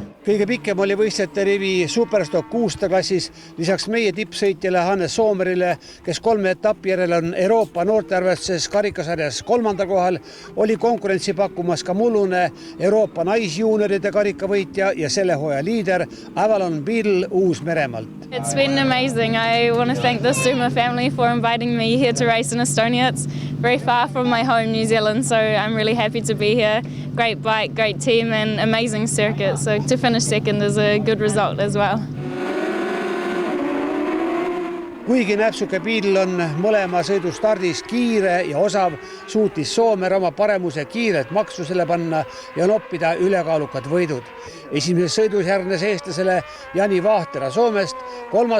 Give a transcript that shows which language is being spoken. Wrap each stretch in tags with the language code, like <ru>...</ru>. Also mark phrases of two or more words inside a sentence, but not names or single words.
<et>Kõige pikem oli võistlejate rivi Superstock 600 klassis, lisaks meie tippsõitjale Hannes Soomerile, kes 3 etappi järel on Euroopa noortearvestuses karikasarjas 3. kohal, oli konkurentsi pakkumas ka mullune Euroopa naisjuunioride karikavõitja ja selle hooaja liider Avalon Beetle Uus-Meremaalt.</et> <en>It's been amazing. I want to thank the Suma family for inviting me here to race in Estonia. It's very far from my home, New Zealand, so I'm really happy to be here. Great bike, great team and amazing circuit. So to finish second is a good result as well.</en> <et>Kuigi näpsuke Beetle on mõlema sõidu stardis kiire ja osav, suutis Soomer oma paremuse kiirelt maksusele panna ja noppida ülekaalukad võidud. Esimeses sõidus järgnes eestlasele Jani Vahtera Soomest, 3.</et>